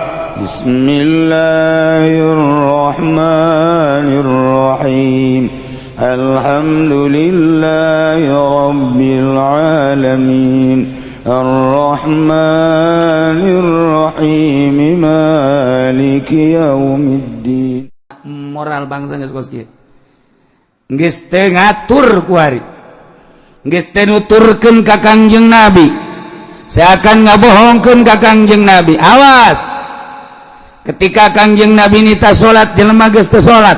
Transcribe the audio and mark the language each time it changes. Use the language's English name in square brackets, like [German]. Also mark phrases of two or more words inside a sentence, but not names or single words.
[Arabic] بسم الله الرحمن الرحيم. الحمد لله رب العالمين. الرحمن الرحيم. مالك يوم الدين. [Sundanese] Moral bangsa geus kos kieu. Geus teu ngatur ku ari. Geus teu nuturkeun ka Kangjeng Nabi. Seakan ngabohongkeun ka Kangjeng Nabi. Awas. Ketika Kangjeng Nabi nita salat jelema geus teu salat.